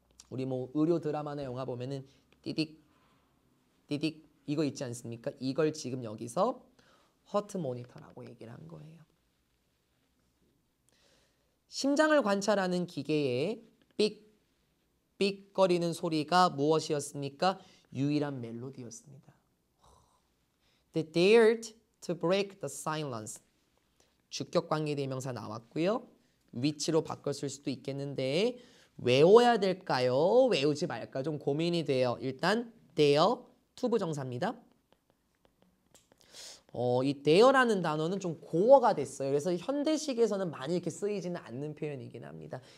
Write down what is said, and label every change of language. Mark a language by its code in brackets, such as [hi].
[ko] 우리 뭐 의료 드라마나 영화 보면은 띠딕 띠딕 이거 있지 않습니까? 이걸 지금 여기서 허트 모니터라고 얘기를 한 거예요. 심장을 관찰하는 기계에 삑삑거리는 소리가 무엇이었습니까? 유일한 멜로디였습니다. [en] They dared to break the silence. [ko] 주격 관계 대명사 나왔고요. 위치로 바꿨을 수도 있겠는데 외워야 될까요? 외우지 말까? 좀 고민이 돼요. 일단 dare 투부정사입니다. 이 dare라는 단어는 좀 고어가 됐어요. 그래서 현대식에서는 많이 이렇게 쓰이지는 않는 표현이긴 합니다.